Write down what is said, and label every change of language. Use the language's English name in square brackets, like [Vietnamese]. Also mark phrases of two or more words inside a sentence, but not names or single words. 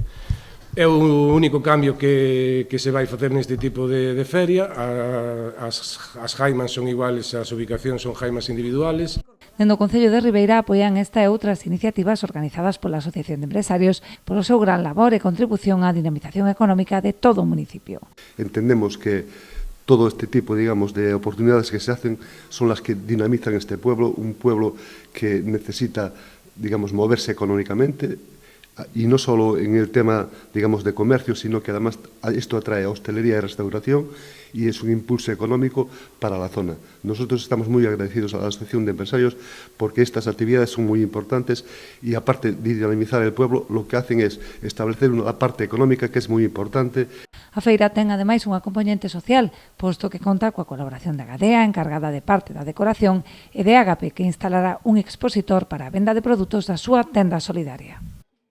[Galician] É o único cambio que se vai facer neste tipo de feria. As jaimas son iguales, as ubicacións son jaimas individuales. Dende o Concello de Ribeira apoian esta e outras iniciativas organizadas pola Asociación de Empresarios polo seu gran labor e contribución á dinamización económica de todo o municipio. [Spanish] Entendemos que todo este tipo, digamos, de oportunidades que se hacen son las que dinamizan este pueblo, un pueblo que necesita, digamos, moverse económicamente, y no solo en el tema, digamos, de comercio, sino que además esto atrae a hostelería y restauración y es un impulso económico para la zona. Nosotros estamos muy agradecidos a la Asociación de Empresarios porque estas actividades son muy importantes y aparte de dinamizar el pueblo, lo que hacen es establecer una parte económica que es muy importante. [Galician] A feira ten ademais unha componente social, posto que conta coa colaboración da Gadea, encargada de parte da decoración, e de Ágape, que instalará un expositor para a venda de produtos da súa tenda solidaria.